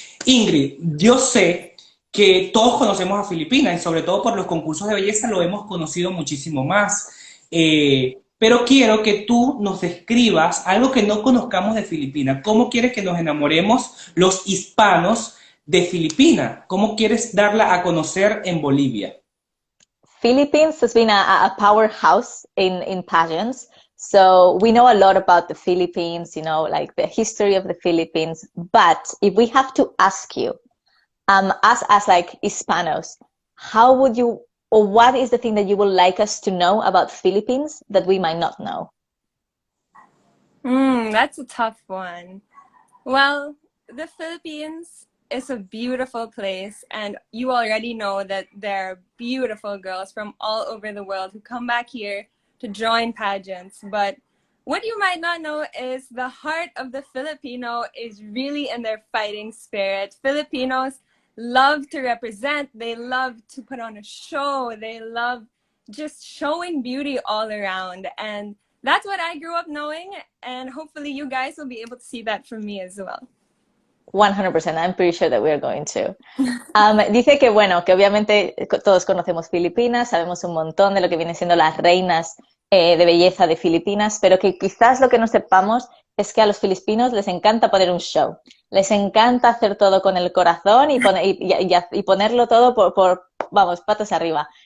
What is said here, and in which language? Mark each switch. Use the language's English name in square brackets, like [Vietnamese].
[Spanish] Ingrid, yo sé que todos conocemos a Filipinas y sobre todo por los concursos de belleza lo hemos conocido muchísimo más. Pero quiero que tú nos describas algo que no conozcamos de Filipinas. ¿Cómo quieres que nos enamoremos los hispanos de Filipinas? ¿Cómo quieres darla a conocer en Bolivia? [English] Philippines has been a powerhouse in pageants. So we know a lot about the Philippines, you know, like the history of the Philippines. But if we have to ask you, as like Hispanos, how would you, or what is the thing that you would like us to know about Philippines that we might not know? That's a tough one. Well, the Philippines is a beautiful place, and you already know that there are beautiful girls from all over the world who come back here to join pageants. But what you might not know is the heart of the Filipino is really in their fighting spirit. Filipinos love to represent, they love to put on a show, they love just showing beauty all around. And that's what I grew up knowing, and hopefully you guys will be able to see that from me as well. 100%, I'm pretty sure that we are going to. [Spanish] Dice que, bueno, que obviamente todos conocemos Filipinas, sabemos un montón de lo que vienen siendo las reinas de belleza de Filipinas, pero que quizás lo que no sepamos es que a los filipinos les encanta poner un show. Les encanta hacer todo con el corazón y ponerlo todo vamos, patas arriba.